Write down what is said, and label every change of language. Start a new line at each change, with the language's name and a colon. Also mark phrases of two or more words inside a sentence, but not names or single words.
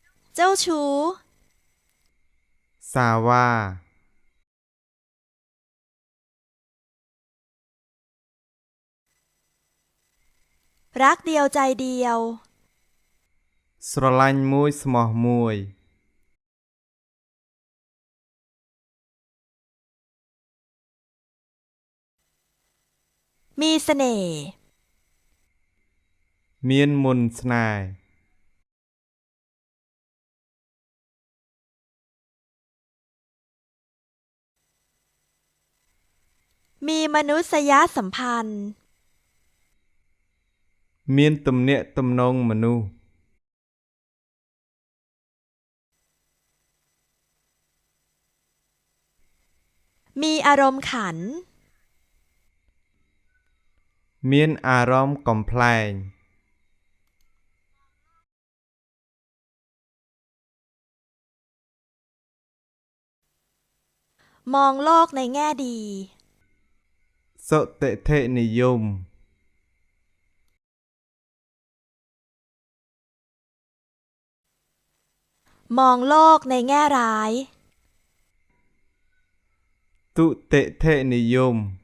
Thai: เจ้าชู้ สาว่า รักเดียวใจเดียว
Khmer: ស្រឡាញ់មួយស្មោះមួយ
Thai: มีเสน่ห์
Khmer: មានមន្តស្នេហ៍
Thai: มีมนุษยสัมพันธ์
Khmer: មានទំនាក់ទំនងមនុស្ស
Thai: มีอารมณ์ขัน
Khmer: មានអារម្មណ៍កំប្លែង
Thai: มองโลกในแง่ดี
Khmer: សុតិធិនិយម
Thai: มองโลกในแง่ร้าย
Khmer: ទុតិធិនិយម